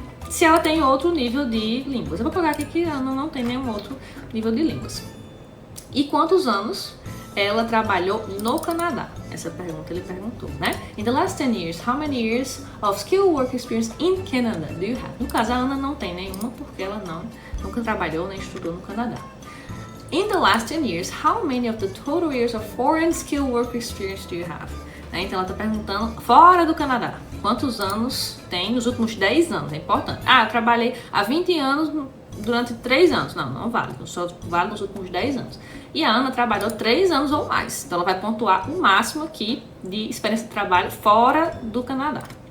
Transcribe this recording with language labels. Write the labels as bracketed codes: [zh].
[pt] Se ela tem outro nível de línguas. Eu vou colocar aqui que a Ana não tem nenhum outro nível de línguas. E quantos anos ela trabalhou no Canadá? Essa pergunta ele perguntou, né? [en] In the last 10 years, how many years of skilled work experience in Canada do you have? [pt] No caso, a Ana não tem nenhuma porque ela nunca trabalhou nem estudou no Canadá. [en] In the last 10 years, how many of the total years of foreign skilled work experience do you have? [pt] Então ela está perguntando, fora do Canadá, quantos anos tem nos últimos 10 anos? É importante. Eu trabalhei há 20 anos durante 3 anos. Não vale, só vale nos últimos 10 anos. E a Ana trabalhou 3 anos ou mais. Então ela vai pontuar o máximo aqui de experiência de trabalho fora do Canadá.